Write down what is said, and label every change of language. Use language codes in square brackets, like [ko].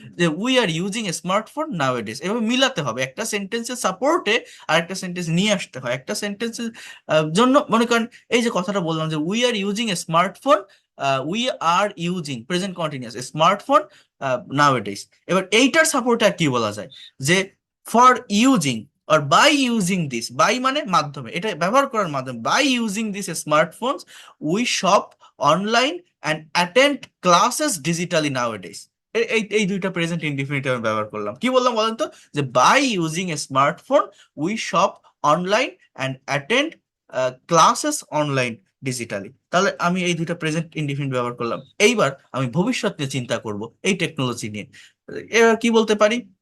[bn] যে [en] We are using smartphone nowadays. [bn] এভাবে মিলাতে হবে, একটা সেন্টেন্সের সাপোর্টে আর একটা সেন্টেন্স নিয়ে আসতে হয়। একটা সেন্টেন্সের জন্য মনে করেন এই যে কথাটা বললাম যে [en] We are using smartphone, we are using present continuous smartphone nowadays. [bn] এবার এইটার সাপোর্টে কি বলা যায়? [en] যে for using or by using this, by [bn] মানে মাধ্যমে, এটা ব্যবহার করার মাধ্যমে, [en] by using this smartphones we shop online and attend classes digitally nowadays। [bn] এই দুইটা প্রেজেন্ট ইনডিফিনিট আমি ব্যবহার করলাম। কি বললাম বলেন তো? যে [en] By using a smartphone we shop online and attend classes online digitally. [bn] তাহলে আমি এই দুইটা প্রেজেন্ট ইনডিফিনিট ব্যবহার করলাম। এইবার আমি ভবিষ্যৎ নিয়ে চিন্তা করব, এই টেকনোলজি নিয়ে। এবার কি বলতে পারি?